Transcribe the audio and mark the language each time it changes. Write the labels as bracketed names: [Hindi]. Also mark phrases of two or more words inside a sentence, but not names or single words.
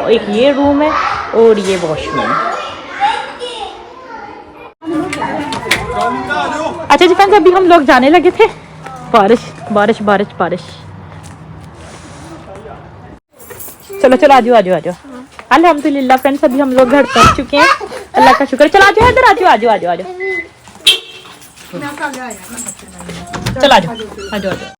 [Hindi] एक ये रूम है और ये वॉशरूम है। अच्छा जी फ्रेंड्स, अभी हम लोग जाने लगे थे। बारिश बारिश बारिश बारिश। चलो चलो आजो आजो आजो। अल्हम्दुलिल्लाह फ्रेंड्स, अभी हम लोग घर पहुंच चुके हैं, अल्लाह का शुक्र। चलो आजो इधर, आजो आजो आजो आजो। चलो आजो आजो आजो।